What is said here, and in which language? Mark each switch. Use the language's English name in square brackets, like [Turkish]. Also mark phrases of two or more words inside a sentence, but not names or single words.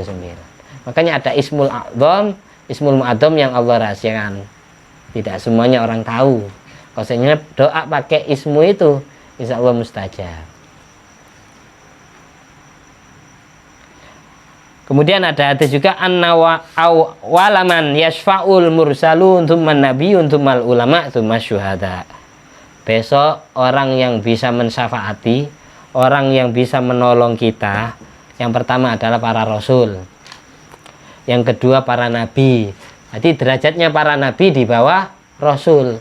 [Indonesian] Makanya ada [Arabic] الاسم الأعظم, الاسم المعظم [Indonesian] yang Allah rahasiakan. Tidak semuanya orang tahu. Maksudnya doa pakai ismu itu [Arabic] إن شاء الله [Indonesian] mustajab. Kemudian ada hadis juga [Arabic] أول من يشفع المرسلون ثم النبيون ثم العلماء ثم الشهداء. [Indonesian] Besok orang yang bisa mensyafaati, orang yang bisa menolong kita, yang pertama adalah para rasul. Yang kedua para nabi. Jadi derajatnya para nabi di bawah rasul.